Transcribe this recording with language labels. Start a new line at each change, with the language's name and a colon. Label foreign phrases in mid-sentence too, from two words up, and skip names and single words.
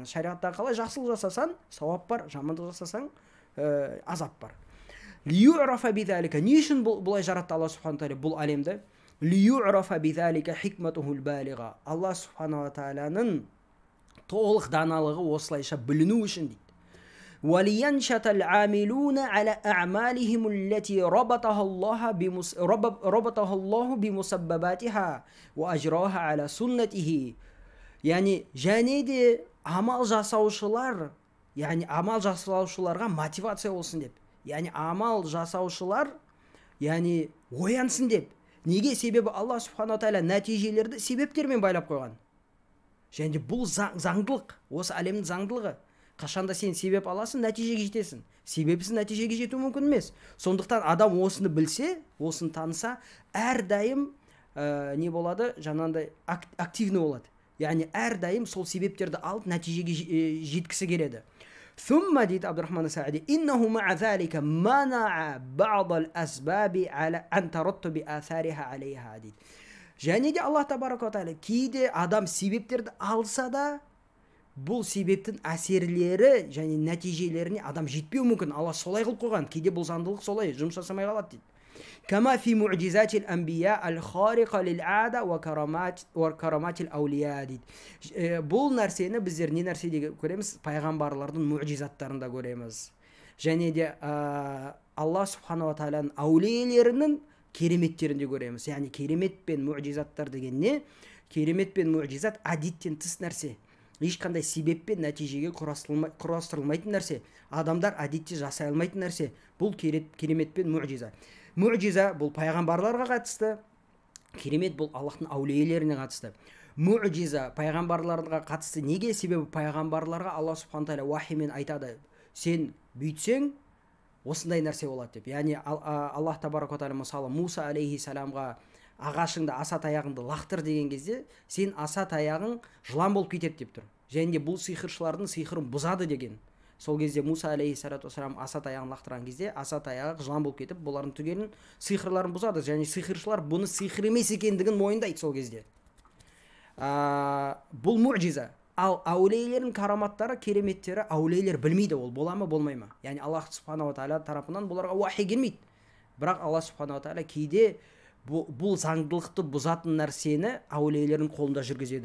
Kazakh: Шариғаттағы қалай жақсылық жасасан, сауап бар, жамандық жасасаң, азап бар.
Arabic: ليعرف بذلك.
Kazakh: Не үшін бұлай жаратты Аллах
Arabic: سبحانه وتعالى
Kazakh: бұл әлемді?
Arabic: ليعرف بذلك حكمته البالغة.
Kazakh: Аллах
Arabic: سبحانه وتعالى
Kazakh: толық даналығы осылайша біліну үшін дейді.
Arabic: وَلِيَنْشَتَ الْعَامِلُونَ عَلَى أَعْمَالِهِمُ الَّتِي رَبَطَهَا اللَّهُ بِمُسَبَّبَاتِهَا وَأَجْرَاهَا عَلَى سُنَّتِهِ.
Kazakh: Яғни, және де амал жасаушылар, яғни амал жасаушыларға мотивация болсын деп. Яғни амал жасаушылар, яғни оянсын деп. Неге? Себебі Аллах
Arabic: سبحانه وتعالى
Kazakh: нәтижелерді себептермен байлап қойған. Және де бұл заңдылық, осы әлемнің заңдылығы. Қашанда сен себеп аласың, нәтижеге жетесің. Себепсіз нәтижеге жету мүмкін емес. Сондықтан адам осыны білсе, осыны таныса, әрдайым не болады? Жаңағындай активны болады. Яғни әрдайым сол себептерді алып нәтижеге жеткісі келеді.
Arabic: ثم дейді Абдурахман ас-Саади, إنه مع ذلك منع بعض الأسباب على أن ترتب آثارها عليها дейді.
Kazakh: Және де Аллах
Arabic: تبارك وتعالى
Kazakh: кейде адам себептерді алса да, бұл себептің әсерлері және нәтижелеріне адам жетпеу мүмкін. Алла солай қылып қойған. Кейде бұл заңдылық солай жұмыс жасамай қалады дейді.
Arabic: كما في معجزات الأنبياء الخارقة للعادة وكرامات الأولياء.
Kazakh: Бұл нәрсені біздер не нәрседе көреміз? Пайғамбарлардың муъжизаттарында көреміз. Және де Алла
Arabic: سبحانه وتعالى
Kazakh: аулиелерінің кереметтерінде көреміз. Яғни керемет пен муъжизаттар деген не? Керемет пен муъжизат әдеттен тыс нәрсе. Ешқандай себеппен нәтижеге құрастырылмайтын нәрсе. Адамдар әдетте жасай алмайтын нәрсе. Бұл керемет пен муъжиза. Муъжиза бұл пайғамбарларға қатысты, керемет бұл Аллахтың аулиелеріне қатысты. Муъжиза пайғамбарларға қатысты. Неге? Себебі пайғамбарларға Алла
Arabic: سبحانه وتعالى
Kazakh: уахимен айтады, сен бүйтсең осындай нәрсе болады деп. Яғни Аллах
Arabic: تبارك وتعالى
Kazakh: мысалы Муса алейхиссаламға ағашыңды, аса таяғыңды лақтыр деген кезде, сен аса таяғың жылан болып кетеді деп тұр. Және де бұл сиқыршылардың сиқырын бұзады деген. Сол кезде Муса
Arabic: عليه الصلاة والسلام
Kazakh: аса таяғын лақтырған кезде, аса таяғы жылан болып кетіп, бұлардың түгелін сиқырларын бұзады. Және сиқыршылар бұны сиқыр емес екендігін мойындайды сол кезде. Бұл муъжиза. Ал аулиелердің караматтары, кереметтері аулиелер білмейді, ол бола ма, болмай ма. Яғни Аллах
Arabic: سبحانه وتعالى
Kazakh: тарапынан бұларға уахи келмейді. Бірақ Аллах
Arabic: سبحانه وتعالى
Kazakh: кейде бұл заңдылықты бұзатын нәрсені аулиелердің қолында жүргізеді.